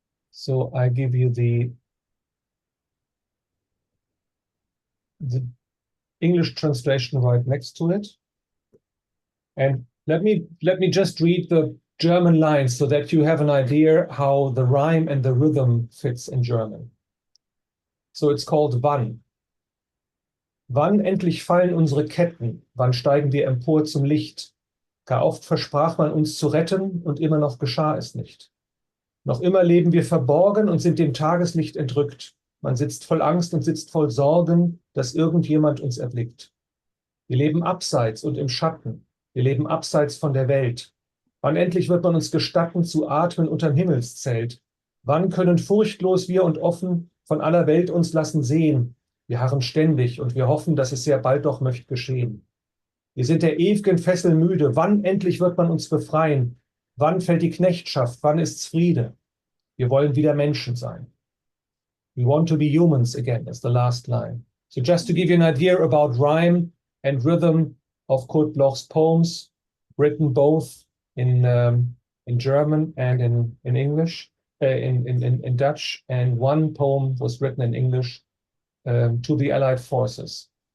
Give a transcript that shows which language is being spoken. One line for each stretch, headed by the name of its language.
English: So I give you the English translation right next to it. And let me just read the German lines so that you have an idea how the rhyme and the rhythm fits in German. So it's called Wann.
German: Wann endlich fallen unsere Ketten? Wann steigen wir empor zum Licht? Gar oft versprach man uns zu retten und immer noch geschah es nicht. Noch immer leben wir verborgen und sind dem Tageslicht entrückt. Man sitzt voll Angst und sitzt voll Sorgen, dass irgendjemand uns erblickt. Wir leben abseits und im Schatten. Wir leben abseits von der Welt. Wann endlich wird man uns gestatten, zu atmen unterm Himmelszelt? Wann können furchtlos wir und offen von aller Welt uns lassen sehen? Wir harren ständig und wir hoffen, dass es sehr bald doch möcht geschehen. Wir sind der ewigen Fessel müde. Wann endlich wird man uns befreien? Wann fällt die Knechtschaft? Wann ist's Friede? Wir wollen wieder Menschen sein.
English: We want to be humans again, is the last line. So just to give you an idea about rhyme and rhythm of Curt Bloch's poems, written both in German and in English, in Dutch, and one poem was written in English to the Allied forces.